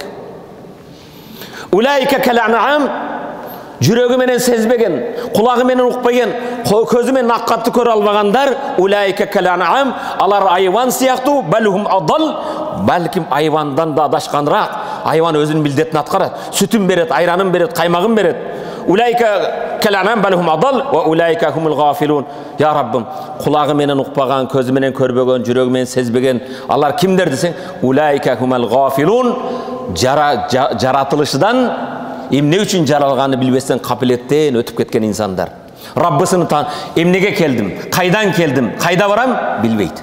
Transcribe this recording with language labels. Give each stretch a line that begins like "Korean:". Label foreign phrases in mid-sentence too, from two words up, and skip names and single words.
Arabic: أولئك كالأنعام,
Kyrgyz: жүрөгү менен сезбеген, кулагы менен укпеген, көзү менен аккатты көрө албагандар,
Arabic: أولئك كالأنعام,
Kyrgyz: алар айван сыяктуу,
Arabic: بل هم أضل,
Kyrgyz: балким айвандан да адашканраак. Айван өзүнүн милдетин аткарат, сүтүн берет, айранын берет, каймагын берет.
Arabic: أولئك كالأنعام بل هم أضل وأولئك هم الغافلون.
Kyrgyz: Я Раббым, кулагы менен укпаган, көзү менен көрбөгөн, жүрөгү менен сезбеген, алар кимдер десең,
Arabic: أولئك هم الغافلون,
Kyrgyz: жаратылышынан эмне үчүн жаралганын билбестен капилеттен өтүп кеткен инсандар. Раббысыны эмнеге келдим, кайдан келдим, кайда барам билбейт.